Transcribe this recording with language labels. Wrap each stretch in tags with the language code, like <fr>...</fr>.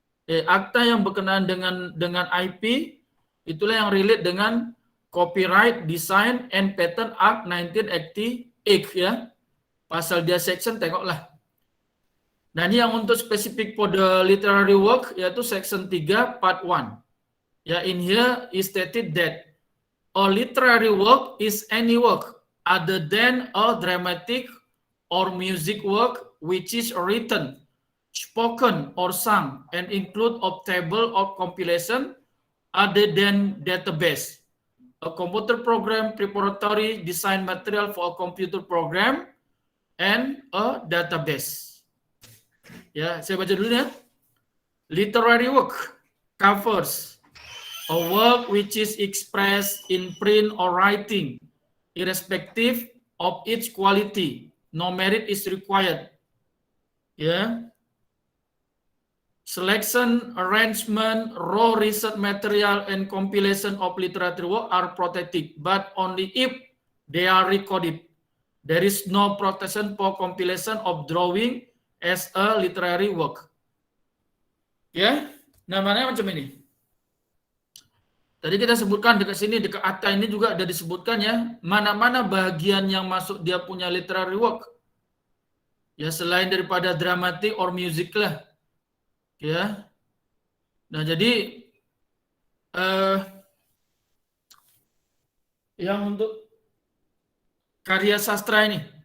<ms>Akta yang berkenaan dengan IP itulah yang relate dengan Copyright Design and Patent Act 1988, ya. Pasal dia section tengoklah. Nah, ini yang untuk spesifik</ms> <en>for the literary work</en> <ms>yaitu section 3 part 1.</ms> <en>Ya, in here is stated that a literary work is any work other than a dramatic or music work which is written, spoken or sung and include of table or compilation other than database, a computer program, preparatory design material for a computer program, and a database.</en> <ms>Ya, saya baca dulu ya.</ms> <en>Literary work covers a work which is expressed in print or writing, irrespective of its quality. No merit is required. Ya. Selection, arrangement, raw research material, and compilation of literary work are protected, but only if they are recorded. There is no protection for compilation of drawing as a literary work.</en> <ms>Ya, namanya macam ini. Tadi kita sebutkan dekat sini, dekat akta ini juga ada disebutkan ya, mana-mana bagian yang masuk dia punya literary work. Ya, selain daripada</ms> <en>dramatic or music</en> <ms>lah. Ya. Nah, jadi yang untuk karya sastra ini.</ms>